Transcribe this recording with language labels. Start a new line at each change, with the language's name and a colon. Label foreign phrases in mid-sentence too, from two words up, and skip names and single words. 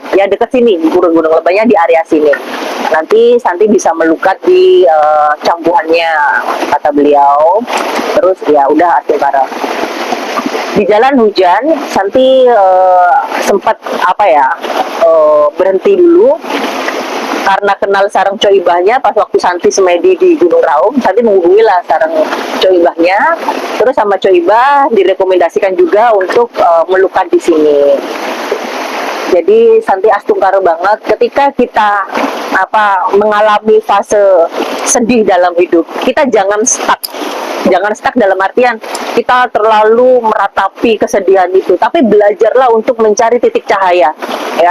Indonesian: Ya dekat sini, Pura Gunung Lebahnya di area sini. Nanti Santi bisa melukat di campuhannya kata beliau. Terus ya udah Asli-Bara. Di jalan hujan, Santi sempat berhenti dulu. Karena kenal sarang coibahnya, pas waktu Santi semedi di Gunung Raung, Santi menghubungilah sarang coibahnya. Terus sama coibah direkomendasikan juga untuk melukat di sini. Jadi Santi astungkara banget ketika kita mengalami fase sedih dalam hidup. Kita jangan stuck. Jangan stuck dalam artian kita terlalu meratapi kesedihan itu, tapi belajarlah untuk mencari titik cahaya ya.